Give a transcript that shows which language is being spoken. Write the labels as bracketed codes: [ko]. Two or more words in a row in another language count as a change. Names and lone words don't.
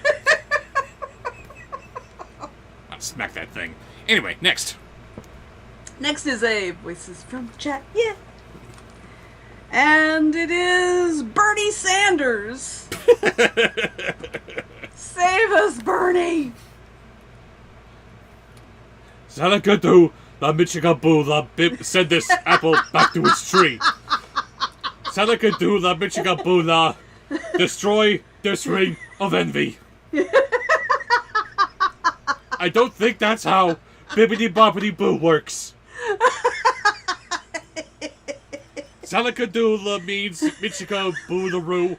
[en] I'll smack that thing. Anyway, next. Next is a Voices from the Chat, yeah. And it is Bernie Sanders. Save us, Bernie! Salakadu, la Michigaboo, la bib, send this apple back to its tree. Salakadu, la Michigaboo, la destroy this ring of envy. I don't think that's how Bibbidi Bobbidi Boo works. Salakadoola means Michika Boolaroo.